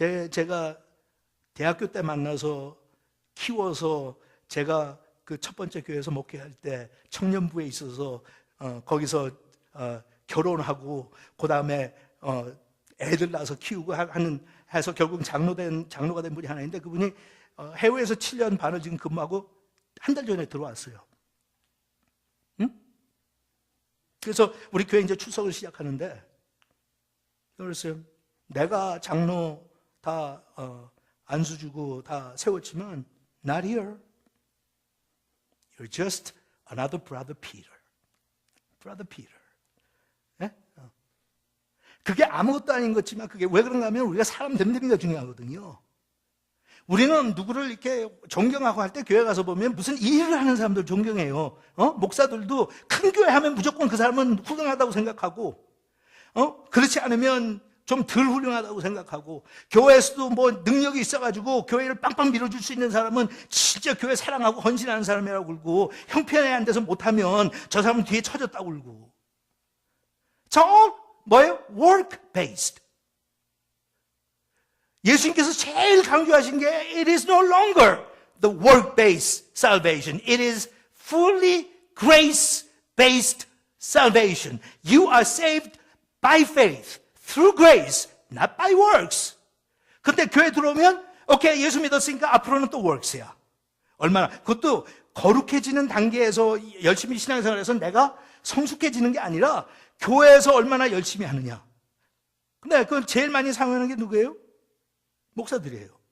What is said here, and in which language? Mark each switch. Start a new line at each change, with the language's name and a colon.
Korean: 제가 대학교 때 만나서 키워서 제가 그 첫 번째 교회에서 목회할 때 청년부에 있어서 거기서 결혼하고 그 다음에 애들 낳아서 키우고 해서 결국 장로가 된 분이 하나 있는데 그분이 해외에서 7년 반을 지금 근무하고 한 달 전에 들어왔어요. 응? 그래서 우리 교회 이제 출석을 시작하는데 그랬어요. 내가 장로 다 안수 주고 다 세웠지만
English: not here. You're just another brother Peter. Brother Peter. 예?
Korean: 그게 아무것도 아닌 것 같지만 그게 왜 그런가 하면 우리가 사람 됨됨이가 중요하거든요. 우리는 누구를 이렇게 존경하고 할 때 교회 가서 보면 무슨 일을 하는 사람들 존경해요. 목사들도 큰 교회 하면 무조건 그 사람은 훌륭하다고 생각하고, 그렇지 않으면 좀 덜 훌륭하다고 생각하고, 교회에서도 뭐 능력이 있어가지고 교회를 빵빵 밀어줄 수 있는 사람은 진짜 교회 사랑하고 헌신하는 사람이라고 울고, 형편에 안 돼서 못하면 저 사람은 뒤에 처졌다고 울고. 저 뭐예요? work-based. 예수님께서 제일 강조하신 게
English: it is no longer the work-based salvation. It is fully grace-based salvation. You are saved by faith, through grace, not by works.
Korean: 근데 교회 들어오면 오케이, 예수 믿었으니까 앞으로는 또 works야. 얼마나, 그것도 거룩해지는 단계에서 열심히 신앙생활해서 내가 성숙해지는 게 아니라 교회에서 얼마나 열심히 하느냐. 근데 그걸 제일 많이 사용하는 게 누구예요? 목사들이에요.